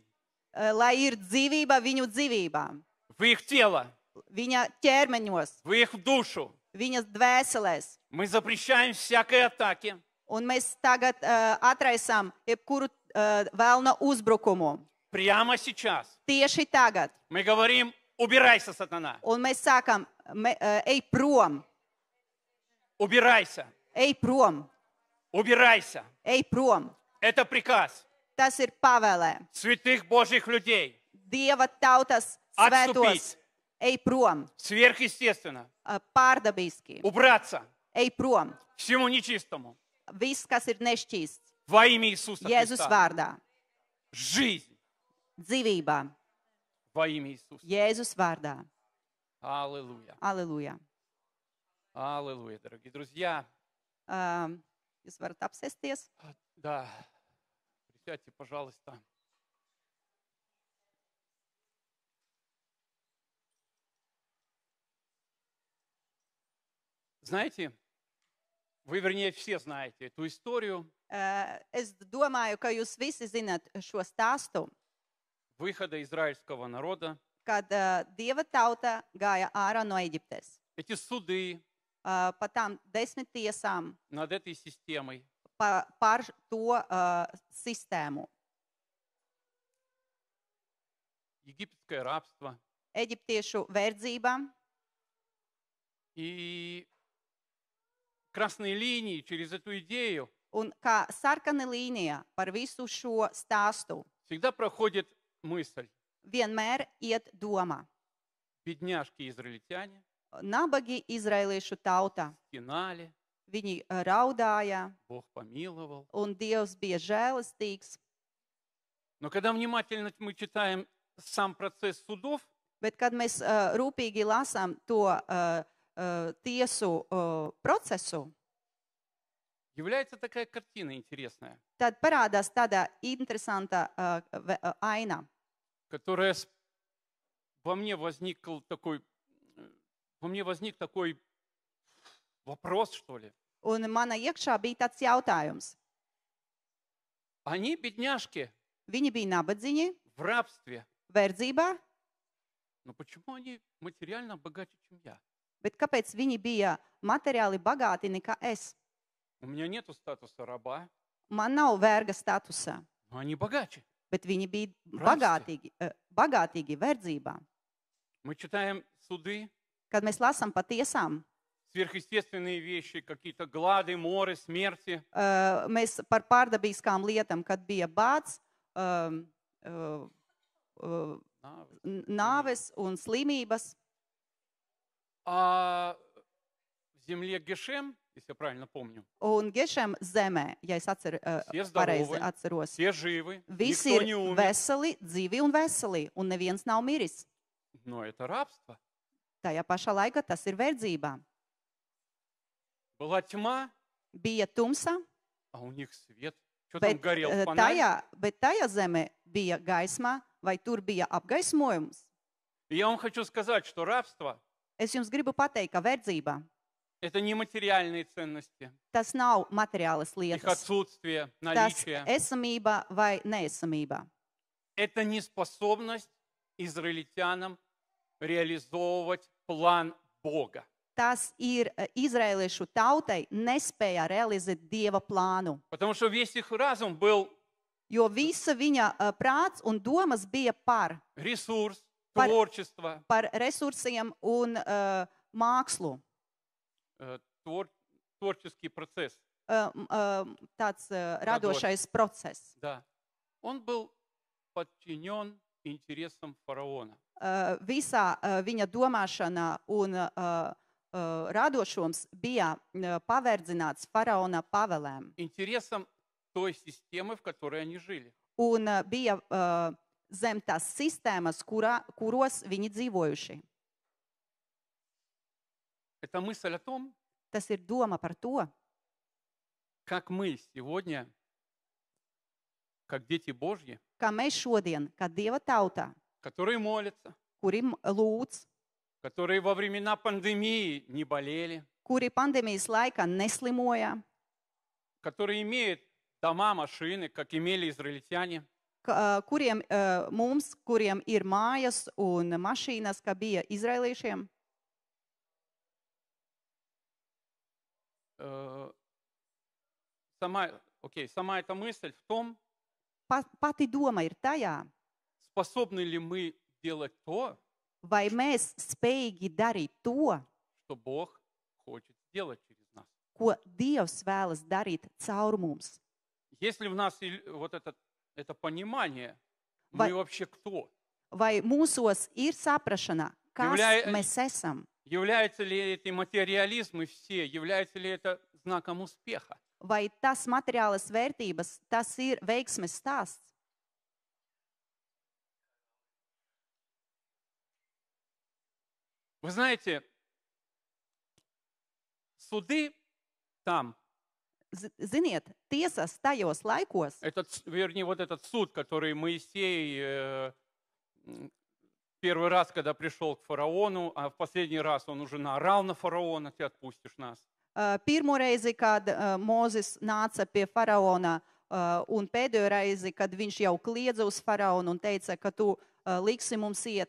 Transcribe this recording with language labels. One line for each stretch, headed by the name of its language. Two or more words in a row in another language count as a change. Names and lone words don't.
Latvian: lai ir dzīvība viņu dzīvībā,
Russian: В их тело.
Latvian: viņa ķermeņos,
Russian: В их душу.
Latvian: viņas dvēselēs.
Russian: Мы запрещаем всякой атаке.
Latvian: Un mēs tagad atraisām jebkuru vēlna uzbrukumu.
Russian: Прямо сейчас.
Latvian: Tieši tagad.
Russian: Мы говорим, убирайся, сатана.
Latvian: Un mēs sākam, ej prom,
Russian: Убирайся.
Latvian: ej prom,
Russian: Убирайся.
Latvian: ej prom.
Russian: Это приказ
Latvian: Tas ir pavēlē.
Russian: святых Божьих людей.
Latvian: Dieva tautas svētos. Ej prom,
Russian: Сверхъестественно.
Latvian: Pārdabiski.
Russian: Убраться
Latvian: Ej prom.
Russian: всему нечистому.
Latvian: Viss, kas ir nešķīsts.
Russian: Во имя Иисуса
Latvian: Jēzus
Russian: Христа.
Latvian: vārdā.
Russian: Жизнь
Latvian: Dzīvībā.
Russian: во имя Иисуса.
Latvian: Jēzus vārdā.
Russian: Аллилуйя.
Latvian: Aleluja.
Russian: Аллилуйя, дорогие друзья.
Latvian: Jūs varat apsēsties.
Russian: Да, присядьте, пожалуйста. Знаете, вы, вернее, все знаете эту историю
Latvian: Es domāju, ka jūs visi zinat šo stāstu,
Russian: выхода израильского народа.
Latvian: kad Dieva tauta gāja ārā no Eģiptes.
Russian: Эти суды
Latvian: Pa tām 10 tiesām
Russian: над этой системой.
Latvian: par to sistēmu.
Russian: Египетское рабство.
Latvian: Eģiptiešu verdzība
Russian: И красные линии через эту идею
Latvian: un kā sarkana līnija par visu šo stāstu
Russian: всегда проходит мысль.
Latvian: vienmēr iet doma.
Russian: Бедняжки израильтяне
Latvian: Nabagi izraeliešu tauta.
Russian: стенали,
Latvian: Viņi raudāja,
Russian: Бог помиловал.
Latvian: un Dievs bija žēlastīgs.
Russian: Но когда внимательно мы читаем сам процесс судов,
Latvian: Bet, kad mēs rūpīgi lasām to tiesu procesu,
Russian: является такая картина интересная,
Latvian: tad parādās tāda interesanta aina,
Russian: которая во мне возник такой вопрос, что ли.
Latvian: un mana iekšā bija tāds jautājums.
Russian: Они, бедняжки,
Latvian: Viņi bija nabadzīgi,
Russian: в рабстве.
Latvian: verdzībā,
Russian: Но почему они материально богаче, чем я?
Latvian: bet kāpēc viņi bija materiāli bagāti nekā es?
Russian: У меня нету статуса раба,
Latvian: Man nav verga statusa,
Russian: но они bogаче.
Latvian: bet viņi bija Rasti. bagātīgi verdzībā.
Russian: Мы читаем суды,
Latvian: Kad mēs lasām par tiesām,
Russian: сверхъестественные вещи, какие-то глады, моры, смерти.
Latvian: mēs par pārdabīskām lietām, kad bija bāds, nāves un slimības.
Russian: А в земле Гешем, если я правильно помню,
Latvian: Un Gešem zemē, ja es
Russian: все
Latvian: pareizi
Russian: здоровы,
Latvian: atceros,
Russian: все живы,
Latvian: visi
Russian: никто
Latvian: ir
Russian: не умер.
Latvian: veseli, dzīvi un veseli, un neviens nav miris.
Russian: Но это рабство.
Latvian: Tajā pašā laikā tas ir verdzībā.
Russian: Была тьма,
Latvian: Bija tumsa,
Russian: а у них свет. Что там
Latvian: bet
Russian: горел фонарь?
Latvian: tajā zemē bija gaisma, vai tur bija apgaismojums.
Russian: И я вам хочу сказать, что рабство
Latvian: Es jums gribu pateikt, ka verdzība –
Russian: это не материальные ценности,
Latvian: tas nav materiālas
Russian: их
Latvian: lietas.
Russian: отсутствие,
Latvian: Tas
Russian: наличие.
Latvian: esamība vai neesamība.
Russian: Это неспособность израильтянам реализовывать план Бога.
Latvian: Tas ir izraeliešu tautai nespēja realizēt Dieva plānu.
Russian: Потому что весь их разум был
Latvian: Jo visa viņa prāts un domas bija par
Russian: ресурс,
Latvian: Par-
Russian: творчество,
Latvian: resursiem un mākslu.
Russian: творческий процесс.
Latvian: Tāds radošais process.
Russian: Да. Он был подчинен интересам фараона.
Latvian: Visā viņa domāšana un radošums bija paverdzināts faraona pavēlēm.
Russian: Интересам той системы, в которой они жили.
Latvian: Un bija zem tās sistēmas, kuros viņi dzīvojuši.
Russian: Это мысль о том,
Latvian: Tas ir doma par to,
Russian: как мы сегодня, как дети Божьи,
Latvian: kā mēs šodien, kā Dieva tauta,
Russian: которые молятся,
Latvian: kuri lūdz,
Russian: которые во времена пандемии не болели,
Latvian: kuri pandēmijas laikā neslimoja,
Russian: которые имеют дома, машины, как имели израильтяне,
Latvian: kuriem kuriem ir mājas un mašīnas, kā bija izraeliešiem.
Russian: Сама эта мысль в том,
Latvian: Pati doma ir tajā,
Russian: способны ли мы делать то,
Latvian: vai mēs spējīgi darīt to,
Russian: что Бог хочет сделать через нас.
Latvian: ko Dievs vēlas darīt caur mums.
Russian: Если в нас вот это понимание,
Latvian: Vai-
Russian: мы вообще кто?
Latvian: Vai mūsos ir saprašana, kas
Russian: Являя-
Latvian: mēs esam,
Russian: Является ли эти материализмы все, является ли это знаком успеха?
Latvian: vai tas materiālas vērtības, tas ir veiksmes stāsts.
Russian: Вы знаете, суды там,
Latvian: Ziniet, tiesas tajos laikos,
Russian: вернее, вот этот суд, который Моисей первый раз, когда пришел к фараону, а в последний раз он уже наорал на фараона, ты отпустишь нас.
Latvian: pirmo reizi, kad Mūzes nāca pie faraona, un pēdējo reizi, kad viņš jau kliedza uz faraonu un teica, ka tu liksi mums iet.